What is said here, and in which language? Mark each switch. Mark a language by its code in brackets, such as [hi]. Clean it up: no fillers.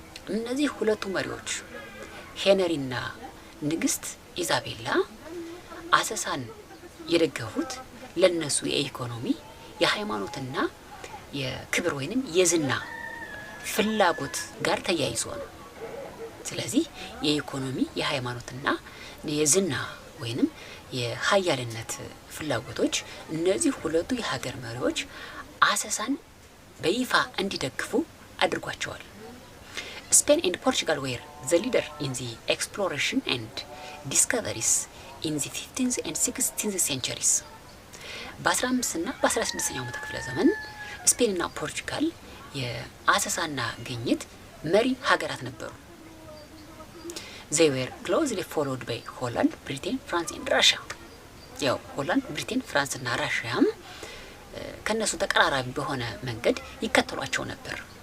[am] እነዚህ ሁለቱ መሪዎች ሄነሪና ንግስት ኢዛቤላ አሰሳን የደገፉት ለነሱ የኢኮኖሚ የሃይማኖትና የክብር ወይንም የዝና ፍላጎት ጋር ተያይዞ ነው። ስለዚህ የኢኮኖሚ የሃይማኖትና የዝና ወይንም የሀያልነት ፍላጎቶች እነዚህ ሁለቱ የሀገር መሪዎች አሰሳን በይፋ እንዲደግፉ አድርጓቸዋል። [en] Spain and Portugal were the leader in the exploration and discoveries in the 15th and 16th centuries. [am] በ15 እና በ16ኛው መቶ ክፍለ ዘመን ስፔን እና ፖርቹጋል የአሰሳና ግኝት መሪ ሀገራት ነበሩ። [en] They were closely followed by Holland, Britain, France and Russia. [am] ያው ሆላንድ፣ ብሪቴን፣ ፍራንስ እና ራሽያም ከነሱ ተቀራራቢ በሆነ መንገድ ይከተሏቸው ነበር።